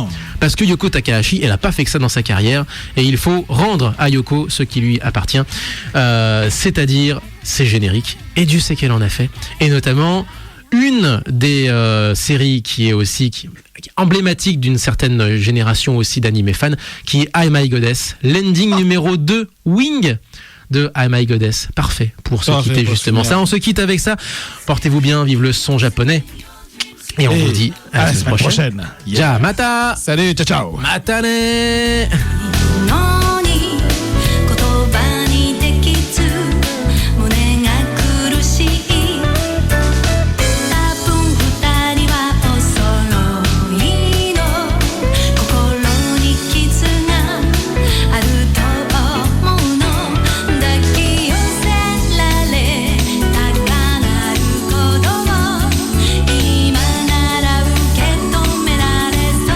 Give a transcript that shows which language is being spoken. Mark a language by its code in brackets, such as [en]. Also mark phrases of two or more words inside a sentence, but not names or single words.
[fr] Parce que Yoko Takahashi elle a pas fait que ça dans sa carrière et il faut rendre à Yoko ce qui lui appartient, c'est-à-dire ses génériques, et Dieu sait qu'elle en a fait, et notamment une des séries qui est emblématique d'une certaine génération aussi d'anime fans, qui est I My Goddess, l'ending numéro 2 Wing de I My Goddess. Parfait pour se quitter justement. Ça, on se quitte avec ça. Portez-vous bien, vive le son japonais. Et on vous dit à la semaine prochaine. [ja] じゃまた. [fr] Salut, [it] ciao ciao. [ja] Matane. のに言葉にできず胸が苦しい多分二人はお揃いの心に傷があると思うの抱き寄せられ高鳴る鼓動今なら受け止められ